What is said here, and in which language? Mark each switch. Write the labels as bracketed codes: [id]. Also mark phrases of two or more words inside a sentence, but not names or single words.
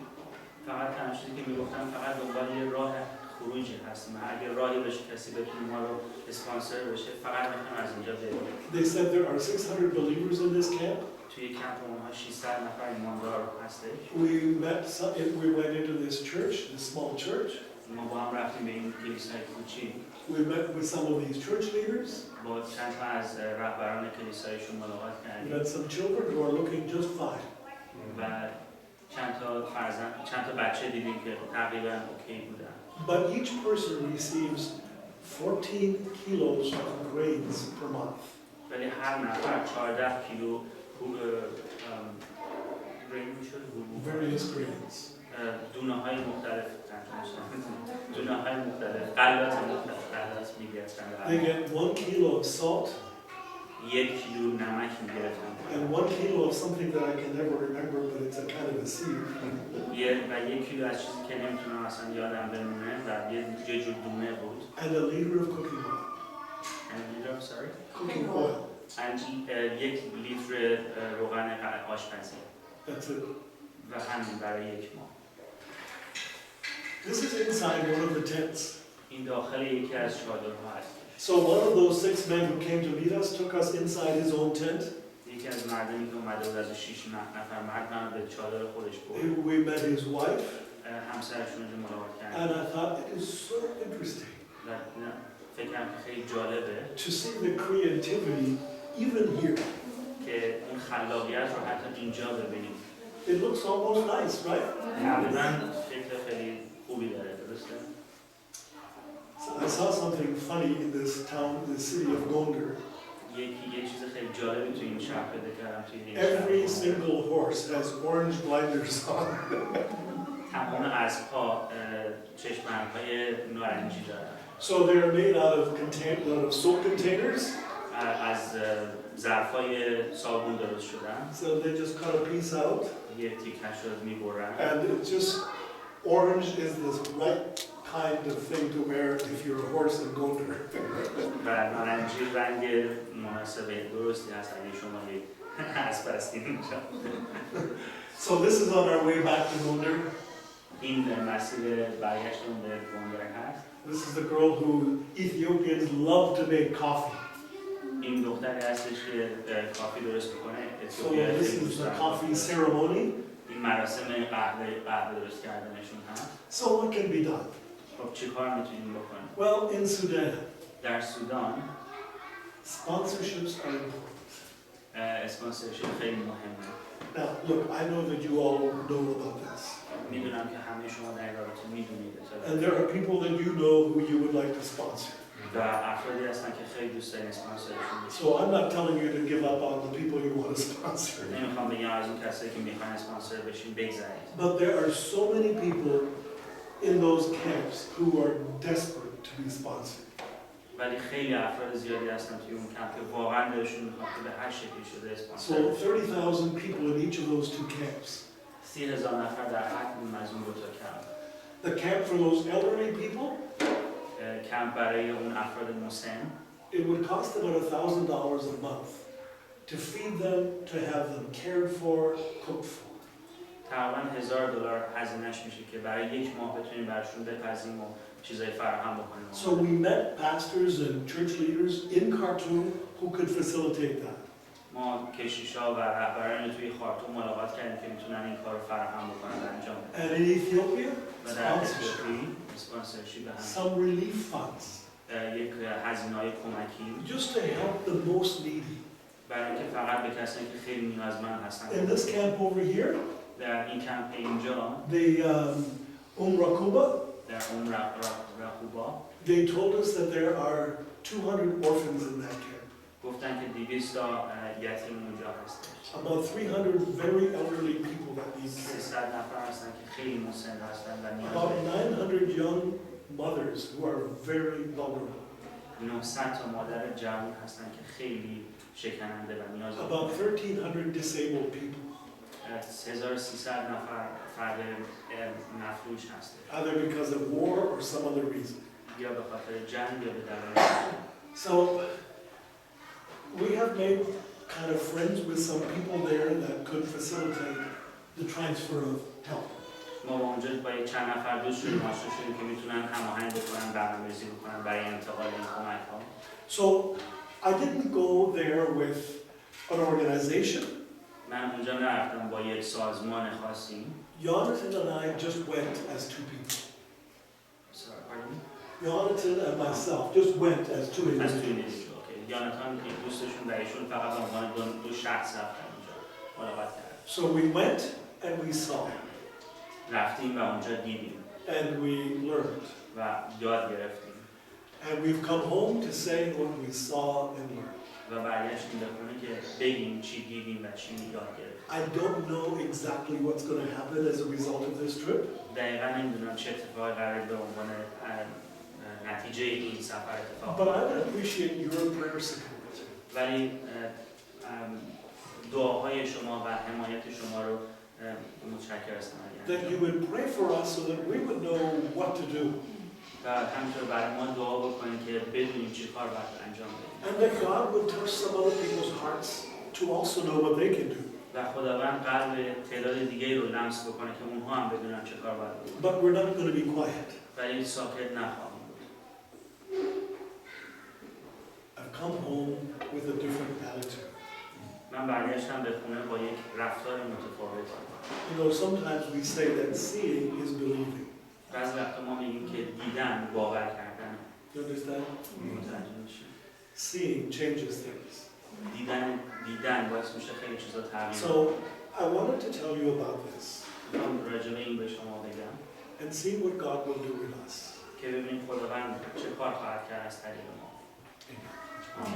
[fa] فقط تنشدی که میگفتن فقط دنبال یه راه خروجی هستیم. اگر راهی بشه کسی بتونه ما رو اسپانسر بشه فقط میخوایم از اینجا بریم. [en] They said there are 600 believers in this camp. [fa] توی کمپ اونها 600 نفر ایماندار هستش. [en] We went into this church, this small church. [fa] ما با هم رفتیم به این کلیسای کوچیک. [en] We met with some of these church leaders. [fa] با چند تا از رهبران کلیسایشون ملاقات [en] We [fa] کردیم. [en] met some children who are looking just fine. [fa] و چند تا بچه دیدیم که تقریبا اوکی بودن. [en] But each person receives 14 kilos of grains per month. [fa] ولی هر نفر 14 کیلو grain میشد [en] Various grains. [fa] دونه های مختلف غلات مختلف میگرفتن. [en] They get 1 kilo of salt [fa] 1 کیلو نمک میگرفتن [en] and 1 kilo of something that I can never remember, but it's a kind of a seed. [fa] و 1 کیلو از چیزی که نمیتونم اصلا یادم بمونه و یه جور دونه بود. [en] And a liter of cooking oil. Cooking oil. [fa] 1 لیتر روغن آشپزی. [en] That's it. [fa] و همین برای 1 ماه. [en] This is inside one of the tents. [fa] این داخل یکی از چادرها هست. [en] So one of those 6 men who came to meet us took us inside his own tent. [fa] یکی از مردمی که اومده بود از 6 نفر مرد من به چادر خودش برد. [en] We met his wife. [fa] همسرشون رو ملاقات [en] And [fa] کردیم. [en] I thought it is so interesting [fa] و فکر کنم که خیلی جالبه [en] to see the creativity even here. [fa] که اون خلاقیت رو حتی اینجا ببینیم. [en] It looks almost nice, right? [fa] تقریبا فکر خیلی خوبی داره، درسته؟ [en] So I saw something funny in this town, the city of Gondar. [fa] یه چیز خیلی جالبی تو این شهر پیدا کردم توی این [en] Every [fa] شهر. [en] single horse has orange blinders on. [fa] تمام اسب‌ها چشم‌بندهای نارنجی دارن. [en] So they're made out of soap containers. [fa] از ظرفای صابون درست شدن. [en] So they just cut a piece out. [fa] یه تیکش رو می‌برن. [en] And it's just orange is the right kind of thing to wear if you're a horse in Gondar. [fa] و نارنجی رنگ مناسب درستی هست اگه شما یک اسب هستید اینجا. [en] So this is on our way back to Gondar. [fa] این مسیر برگشتون به گوندر هست. [en] This is the girl who Ethiopians love to make coffee. [fa] این دختری هستش که کافی درست میکنه. [en] So this is the coffee ceremony. [fa] این مراسم قهوه درست کردنشون هست. [en] So what can be done? [fa] خب چی کار میتونیم بکنیم؟ [en] Well, in Sudan, [fa] در سودان [en] sponsorships are important. [fa] اسپانسرشیپ خیلی مهمه. [en] Now, look, I know that you all know about this. [fa] میدونم که همه شما در رابطه میدونید. [en] And there are people that you know who you would like to sponsor. [fa] و افرادی هستن که خیلی دوست دارن اسپانسرشون. [en] So I'm not telling you to give up on the people you want to sponsor. [fa] نمیخوام بگم از اون کسایی که میخوان اسپانسر بشین بگذارید. [en] But there are so many people in those camps who are desperate to be sponsored. [fa] ولی خیلی افراد زیادی هستن توی اون کمپ که واقعا دلشون میخواد که به هر شکلی شده اسپانسر [en] So [fa] بشه. [en] 30,000 people in each of those two camps. [fa] 30,000 نفر در هر کدوم از اون دو تا کمپ. [en] The camp for those elderly people, [fa] کمپ برای اون افراد مسن [en] it would cost about $1,000 a month to feed them, to have them cared for, cooked for. [fa] تقریبا $1,000 هزینه‌اش میشه که برای یک ماه بتونیم براشون بپزیم و چیزای فراهم بکنیم. [en] So we met pastors and church leaders in Khartoum who could facilitate that. [fa] ما کشیشا و رهبران توی خارتوم ملاقات کردیم که میتونن این کار رو فراهم بکنن و انجام بدن. [en] And in Ethiopia, [fa] و در اتیوپی اسپانسرشیپ هم [en] some relief funds, [fa] یک هزینه‌های کمکی [en] just to help the most needy. [fa] برای اینکه فقط به کسانی که خیلی نیازمند هستن. [en] In this camp over here, [fa] در این کمپ اینجا [en] the Rakuba, [fa] در اون رخوبا [en] they told us that there are 200 orphans in that camp. [fa] گفتن که 200 تا یتیم اونجا هستش. [en] About 300 very elderly people that need care. [fa] 300 نفر هستن که خیلی مسن هستن و [en] About [fa] نیاز [en] 900 young mothers who are very vulnerable. [fa] 900 تا مادر جوان هستن که خیلی شکننده و نیاز [en] About 1,300 disabled people, [fa] 1300 نفر فرد مفلوج هستن [en] either because of war or some other reason. [fa] یا به خاطر جنگ یا به دلایل. [en] So we have made kind of friends with some people there that could facilitate the transfer of help. [fa] ما با اونجا با چند نفر دوست شدیم، آشنا شدیم که میتونن هماهنگ بکنن، برنامه‌ریزی بکنن برای انتقال این کمک‌ها. [en] So I didn't go there with an organization. [fa] من اونجا نرفتم با یک سازمان خاصی. [en] Jonathan and I just went as two people. Sorry, pardon? Jonathan and myself just went as two [fa] از [en] individuals. [fa] تونس. اوکی. یاناتان که دوستشون و ایشون فقط به عنوان دو شخص رفتن اونجا ملاقات کردن. [en] So we went and we saw [fa] رفتیم و اونجا دیدیم [en] and we learned. [fa] و یاد گرفتیم. [en] And we've come home to say what we saw and learned. [fa] و برگشتیم به خونه که بگیم چی دیدیم و چی یاد گرفتیم. [en] I don't know exactly what's going to happen as a result of this trip. [fa] دقیقاً نمیدونم چه اتفاقی قرار به عنوان نتیجه این سفر اتفاق [en] But I would appreciate your prayer support. [fa] ولی دعاهای شما و حمایت شما رو متشکر هستم. [en] That you would pray for us so that we would know what to do. [fa] و همینطور برای ما دعا بکنید که بدونیم چی کار باید انجام بدیم. [en] And that God would touch some other people's hearts to also know what they can do. [fa] و خداوند قلب تعداد دیگری رو لمس بکنه که اونها هم بدونن چه کار باید بکنن. [en] But we're not going to be quiet. [fa] ولی ساکت نخواهیم بود. [en] I've come home with a different attitude. [fa] من برگشتم به خونه با یک رفتار متفاوت. [en] You know, sometimes we say that seeing is believing. [fa] بعضی وقتا ما میگیم که دیدن باور کردن. [en] You understand? [fa] متوجه میشه. [en] Seeing changes things. [fa] دیدن باعث میشه خیلی چیزا تغییر [en] So I wanted to tell you about this [fa] کنه. راجع به این به شما بگم [en] and see what God will do with us. [fa] که ببینیم خداوند چه کار خواهد کرد از طریق ما.